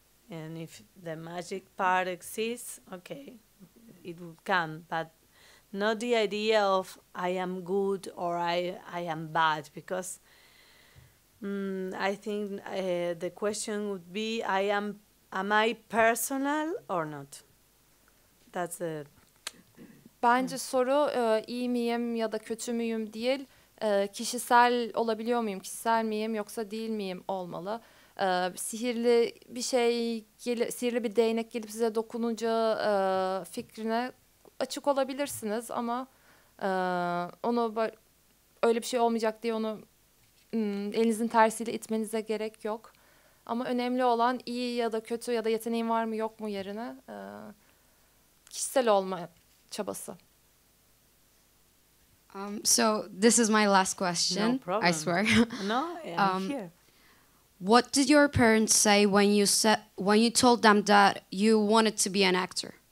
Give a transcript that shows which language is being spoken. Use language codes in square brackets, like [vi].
[en] and if the magic part exists, okay, it will come, but not the idea of I am good or I am bad, because I think the question would be am I personal or not? That's the... [tr] Bence soru iyi miyim ya da kötü müyüm değil. kişisel olabiliyor muyum, kişisel miyim yoksa değil miyim olmalı. Sihirli bir şey, sihirli bir değnek gelip size dokununca fikrine açık olabilirsiniz ama onu öyle bir şey olmayacak diye onu elinizin tersiyle itmenize gerek yok. Ama önemli olan iyi ya da kötü ya da yeteneğin var mı yok mu yerine kişisel olma çabası. [en] So this is my last question. No problem. I swear. No, I'm here. What did your parents say when you told them that you wanted to be an actor?